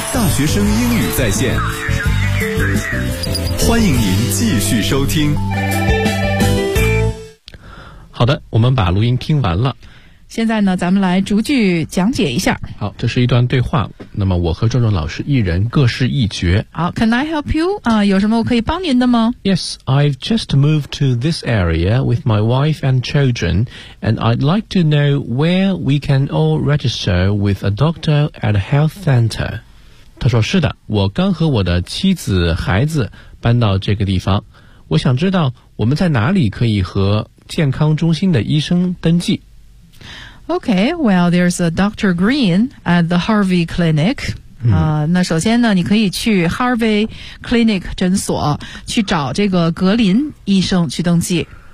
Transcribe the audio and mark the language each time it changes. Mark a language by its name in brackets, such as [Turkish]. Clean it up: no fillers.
[Chinese] 学生英语在线，欢迎您继续收听。好的，我们把录音听完了，现在呢咱们来逐句讲解一下。好，这是一段对话，那么我和壮壮老师一人各是一角。 [English] 好， Can I help you? [Chinese] 有什么我可以帮您的吗？ [English] Yes, I've just moved to this area with my wife and children, and I'd like to know where we can all register with a doctor at a health center. [Chinese] 他说是的，我刚和我的妻子孩子搬到这个地方，我想知道我们在哪里可以和健康中心的医生登记。 [English] Okay, well, there's a Dr. Green at the Harvey Clinic. [Chinese] 那首先呢你可以去 Harvey Clinic 诊所去找这个格林医生去登记。